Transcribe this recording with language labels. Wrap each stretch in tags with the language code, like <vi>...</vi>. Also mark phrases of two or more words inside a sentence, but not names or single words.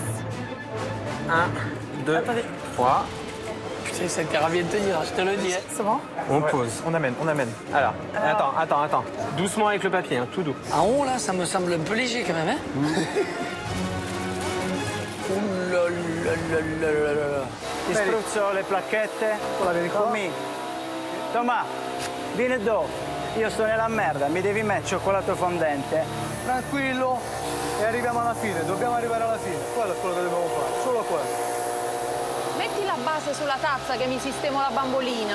<fr>1, 2, 3. Putain, cette carabine de tenir, je te le dis. C'est bon? On pose. On amène. Alors, attends. Doucement avec le papier, tout doux. En haut, là, ça me semble un peu léger quand même, hein? Ouh là là là là là là.</fr> <it>Ti spruzzo le placchette. Tommy. Tomà, vieni dopo. Io sto nella merda, mi devi mettere cioccolato fondente. Tranquillo e arriviamo alla fine, dobbiamo arrivare alla fine. Quello è quello che dobbiamo fare, solo quello. Metti la base sulla tazza che mi sistemo la bambolina.</it>